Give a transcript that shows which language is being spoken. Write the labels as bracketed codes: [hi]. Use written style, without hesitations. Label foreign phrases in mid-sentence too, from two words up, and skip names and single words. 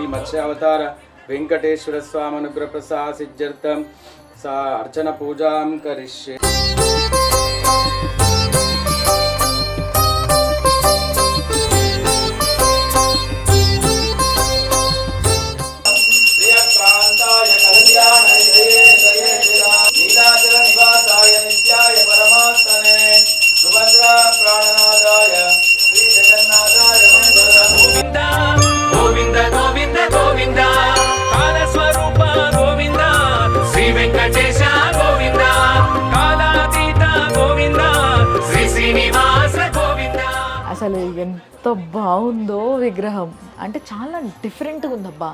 [sa] మత్స్యావతార వెంకటేశ్వర స్వామి అనుగ్రహ ప్రసాద సిద్ధ్యర్థం सा अर्चन पूजां करिष्ये प्रियकान्ताय कल्याणनिधये नीलाचल निवासाय नित्याय परमात्मने सुभद्रा प्राणनादाय श्री जगन्नाथाय मंगलम् గోవింద గోవింద గోవింద గోవింద కాలస్వరూప గోవింద శ్రీ వెంకటేశ గోవింద కాలాతీత గోవింద శ్రీ శ్రీనివాస గోవింద. [te] అసలు ఎంత బాగుందో విగ్రహం, అంటే చాలా డిఫరెంట్గా ఉందబ్బా.